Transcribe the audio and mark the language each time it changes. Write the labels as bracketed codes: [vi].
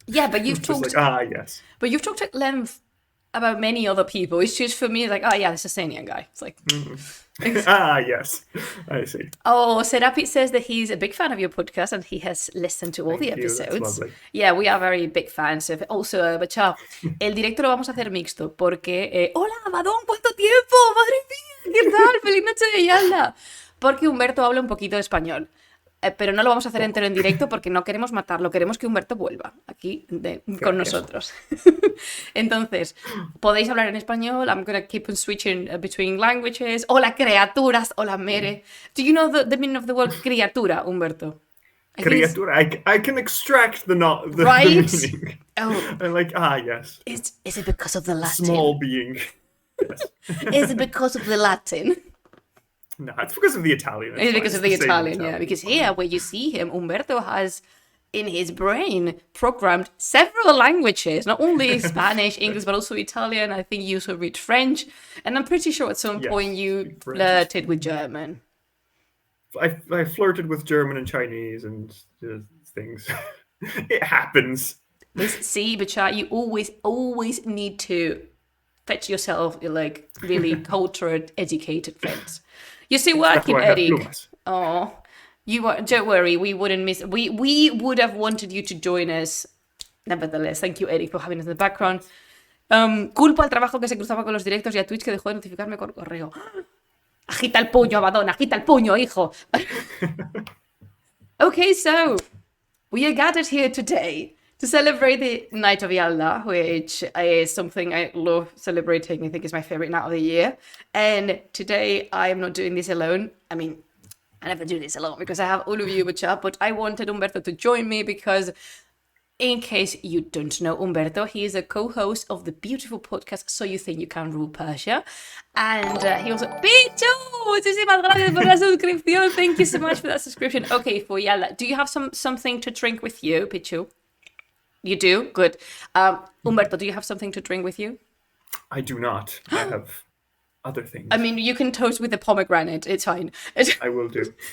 [en] Yeah, but you've talked. Yes. But you've talked at length about many other people. It's just for me, like, oh yeah, the Sasanian guy. It's like, yes, I see. Oh, Serapit says that he's a big fan of your podcast and he has listened to all the episodes. That's lovely. Yeah, we are very big fans of it. [es] Also, Bacha, el directo lo vamos a hacer mixto porque, hola, Abadón, ¿cuánto tiempo? Madre mía, ¿qué tal? Feliz noche de Yaldā. Porque Humberto habla un poquito de español. Pero no lo vamos a hacer entero en directo porque no queremos matarlo, queremos que Humberto vuelva aquí con nosotros. Entonces, podéis hablar en español. [en] I'm going to keep on switching between languages. [es] Hola, criaturas. Hola, Mere. [en] Do you know the meaning of the word criatura, Humberto? Criatura. I can extract the right? meaning. Oh. I'm like, yes. Is it because of the Latin? Small being. Yes. Is it because of the Latin? No, it's because of the Italian. It's because of the Italian, yeah. Because here, where you see him, Humberto has, in his brain, programmed several languages. Not only Spanish, English, but also Italian. I think you also read French. And I'm pretty sure at some point you flirted with German. I flirted with German and Chinese and things. It happens. See, Bachar, you always need to fetch yourself, like, really cultured, educated friends. You're still working, Eric. Oh, don't worry, we wouldn't miss. We would have wanted you to join us. Nevertheless, thank you, Eric, for having us in the background. [es] Culpa al trabajo que se cruzaba con los directos y a Twitch que dejó de notificarme por correo. Agita el puño, Abadón, agita el puño, hijo. [en] Okay, so we are gathered here today to celebrate the Night of Yaldā, which is something I love celebrating. I think it's my favorite night of the year. And today I am not doing this alone. I mean, I never do this alone because I have all of you, but I wanted Humberto to join me because, in case you don't know Humberto, he is a co-host of the beautiful podcast So You Think You Can Rule Persia. And he also... Pichu! [es] Muchísimas gracias por la suscripción. [en] Thank you so much for that subscription. Okay, for Yaldā, do you have something to drink with you, Pichu? You do? Good. Humberto, do you have something to drink with you? I do not. I have other things. I mean, you can toast with the pomegranate. It's fine. I will do.